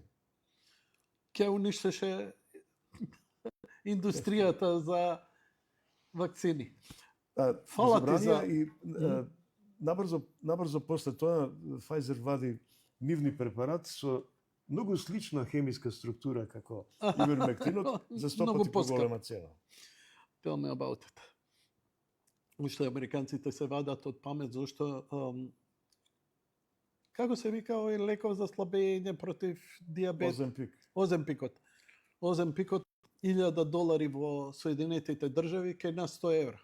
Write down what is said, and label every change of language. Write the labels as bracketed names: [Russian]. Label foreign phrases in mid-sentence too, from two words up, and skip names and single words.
[Macedonian] Ке уништеше индустријата за вакцини. Фала ти за... И набрзо после тоа Pfizer вади нивни препарат со многу слична хемиска структура како ивермектинот за 100 пати поголема цена. [English] Tell me about it. [Macedonian] Уште американците се вадат од памет, зашто како се вика овој леков за слабење против диабет? Оземпик. Оземпикот $1000 во Соединетите држави, кај нас €100.